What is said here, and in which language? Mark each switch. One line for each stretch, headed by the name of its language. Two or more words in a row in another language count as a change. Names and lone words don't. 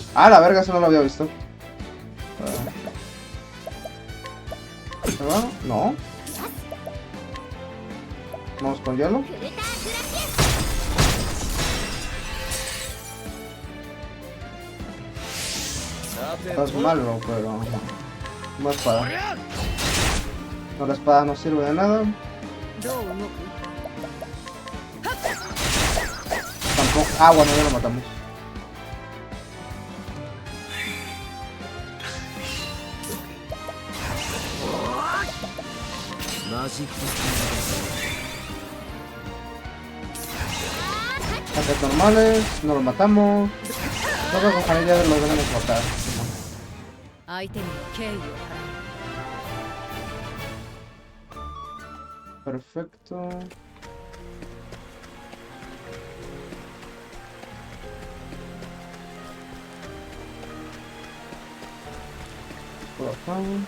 Spanish: Ah, la verga, eso no lo había visto. ¿Se va? No. Vamos con hielo. フルターングラシ Estás malo, pero... Una espada. No, la espada no sirve de nada.
Japanese: どう動く
Spanish: Tampoco... Ah, bueno, ya lo matamos. Ataques normales, no lo matamos. Creo que con familia lo debemos matar.
Japanese: 相手にも敬意を払
Spanish: Perfecto. Por acá.